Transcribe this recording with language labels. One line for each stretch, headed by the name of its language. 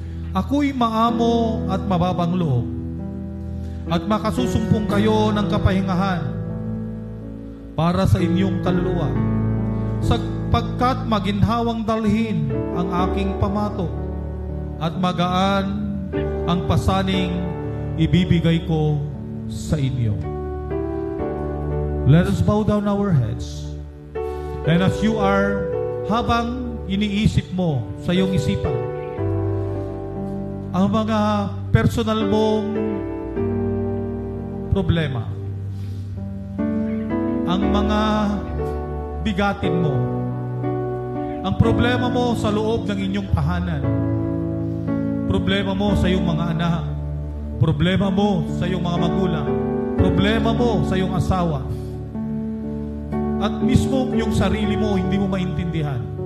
Filipino: Ako'y maamo at mababang loob at makasusumpong kayo ng kapahingahan para sa inyong kaluluwa, sapagkat maginhawang dalhin ang aking pamatok at magaan ang pasaning ibibigay ko sa inyo.
English: Let us bow down our heads. And as you are,
Filipino: habang iniisip mo sa iyong isipan ang mga personal mong problema, ang mga bigatin mo, ang problema mo sa loob ng inyong tahanan, problema mo sa iyong mga anak, problema mo sa iyong mga magulang, problema mo sa iyong asawa, at mismo yung sarili mo hindi mo maintindihan,